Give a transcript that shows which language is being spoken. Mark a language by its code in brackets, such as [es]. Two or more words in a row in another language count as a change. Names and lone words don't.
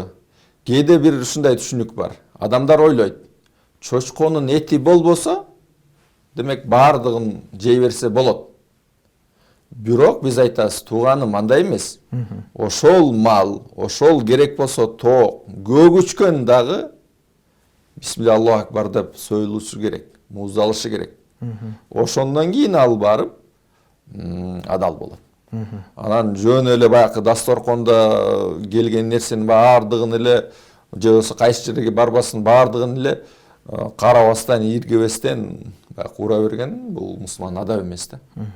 [ky] Кээде бир ушундай түшүнүк бар. Адамдар ойлойт, чочконун эти болбосо, демек баардыгын жей берсе болот. Бирок биз айтабыз, тууганым андай эмес. Ошол мал, ошол керек болсо тоок, көгүчкөн дагы [ar] بسم الله الله أكبر [ky] деп союлушу керек, муздалышы керек. Ошондон кийин ал барып адал болот. Анан жөн эле баягы дасторкондо келген нерсенин баардыгын эле же болбосо кайсы жерге барбасын баардыгын эле карабастан, ийиргебестен баягы ура берген бул мусулман адап эмес да.